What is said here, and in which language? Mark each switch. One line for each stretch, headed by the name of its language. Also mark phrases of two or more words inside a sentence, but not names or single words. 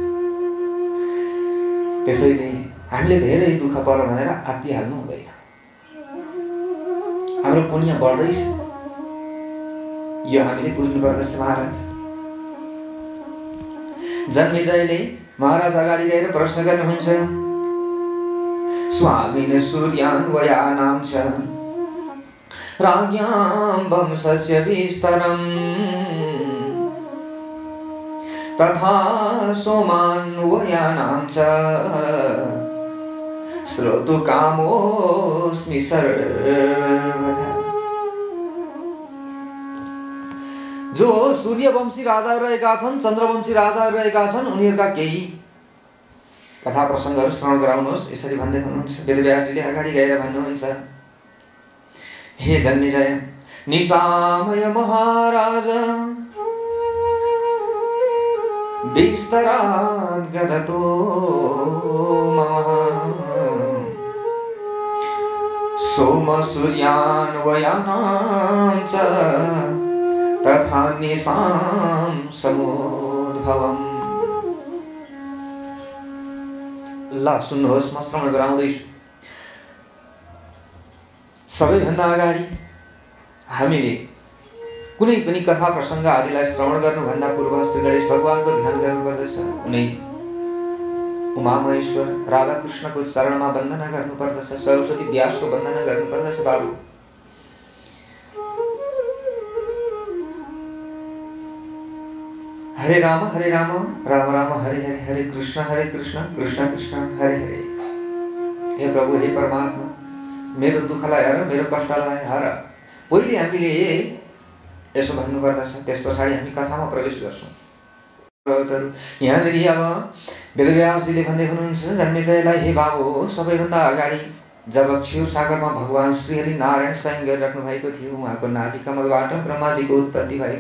Nepali: त्यसैले हामीले धेरै दुःख पर्यो भनेर आत्तिहाल्नु हुँदैन। हाम्रो पुण्य बढ्दैछ, यो हामीले बुझ्नु पर्दछ। महाराज जन्मेजयले महाराज अगाडि गएर प्रश्न गर्नुहुन्छ,
Sanskrit: स्वामिन सूर्यान्वयानां च राज्ञां वंशस्य विस्तरम् तथा सोमान्वयानां च श्रोतुकामोऽस्मि सर्वदा।
Nepali: जो सूर्यवंशी राजाहरू रहेका छन्, चन्द्रवंशी राजाहरू रहेका छन्, उनीहरूका केही कथा प्रसङ्गहरू श्रवण गराउनुहोस्। यसरी भन्दै हुनुहुन्छ। वेदव्यासजीले अगाडि गएर भन्नुहुन्छ,
Sanskrit: हे जन्मेजय, निशामय महाराज विस्तरात् गदतो मम सोम सूर्यान्वयानां च तथा निशां समुद्भवम्।
Nepali: ल सुन्नुहोस्, म श्रवण गराउँदैछु। सबैभन्दा अगाडि हामीले कुनै पनि कथा प्रसङ्ग आदिलाई श्रवण गर्नुभन्दा पूर्व श्री गणेश भगवानको ध्यान गर्नुपर्दछ। कुनै उमा महेश्वर राधाकृष्णको चरणमा वन्दना गर्नुपर्दछ। सरस्वती व्यासको वन्दना गर्नुपर्दछ।
Sanskrit: बाबु हरे राम राम राम हरे हरे, हरे कृष्ण कृष्ण कृष्ण हरे हरे।
Nepali: हे प्रभु, हे परमात्मा, मेरो दुःखलाई हर, मेरो कष्टलाई हर। पहिले हामीले यसो भन्नुपर्दछ, त्यस पछाडि हामी कथामा प्रवेश गर्छौँ। यहाँनिर अब वेदव्यासजीले भन्दै हुनुहुन्छ जन्मेजयलाई, हे बाबु, सबैभन्दा अगाडि जब क्षीर सागरमा भगवान श्रीहरि नारायण शयन गरिराख्नु भएको थियो, उहाँको नाभि कमलबाट ब्रह्माजीको उत्पत्ति भएको छ।